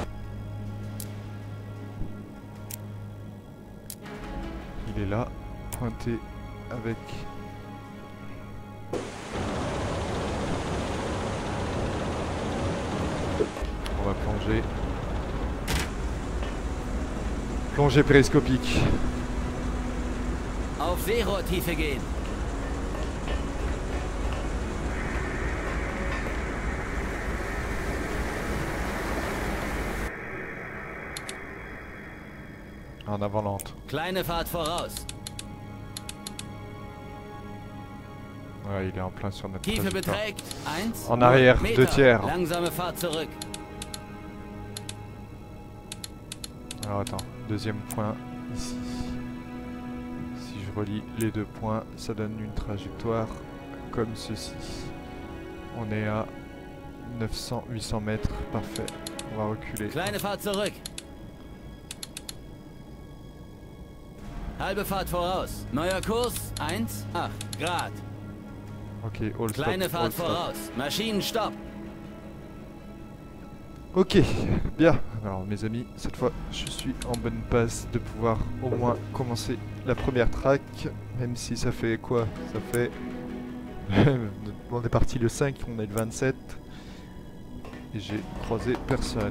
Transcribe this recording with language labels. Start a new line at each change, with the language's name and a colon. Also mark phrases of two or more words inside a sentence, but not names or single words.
French: Il est là, pointé avec... On va plonger. Plongée périscopique.
German: Auf Seerohrtiefe gehen.
French: En avant lente.
German: Kleine Fahrt voraus.
French: Ouais, il est en plein sur notre
German: Tiefe
French: trajectoire.
German: beträgt 1
French: En arrière,
German: Meter.
French: 2 tiers.
German: Langsame Fahrt zurück.
French: Alors attends, deuxième point ici. Si je relie les deux points, ça donne une trajectoire comme ceci. On est à 900-800 mètres, parfait. On va reculer.
German: Kleine Fahrt zurück. Halbe Fahrt voraus. Neuer Kurs 1,8 Grad.
English: Ok, all stop,
German: Kleine
English: all
German: Fahrt
English: stop.
German: voraus. Maschinenstopp.
French: Ok, bien. Alors mes amis, cette fois je suis en bonne passe de pouvoir au moins commencer la première track. Même si ça fait quoi? Ça fait... on est parti le 5, on est le 27. Et j'ai croisé personne.